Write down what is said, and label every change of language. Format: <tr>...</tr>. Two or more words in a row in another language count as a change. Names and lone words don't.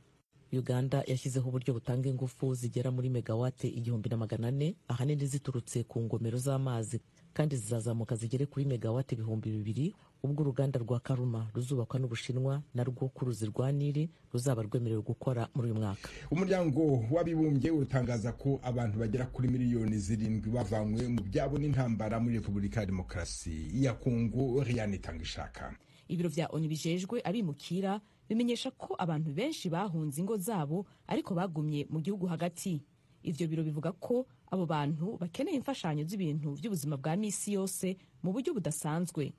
<rw>Uganda yashyizeho uburyo butanga ingufu zigera muri megawate 1400, ahanini ziturutse ku ngomero z'amazi, kandi zizazamuka zigere kuri megawate 2000 ubwo uruganda rwa Karuma ruzubakwa n'Ubushinwa narwo ku ruzi rwa Nili ruzaba rwemerewe gukora muri uyu mwaka. Umuryango w'abibumbye utangaza ko abantu bagera kuri miliyoni 7 bavanywe mu byabo n'intambara muri Repubulika ya Demokarasi ya Kongo. Oriane Itangishaka:</rw> <rn>ibiro vya ONU bijejwe abimukira bimenyesha ko abantu benshi bahunze ingo zabo ariko bagumye mu gihugu hagati. Ivyo biro bivuga ko abo bantu bakeneye imfashanyo z'ibintu by'ubuzima bwa misi yose mu buryo budasanzwe.</rn>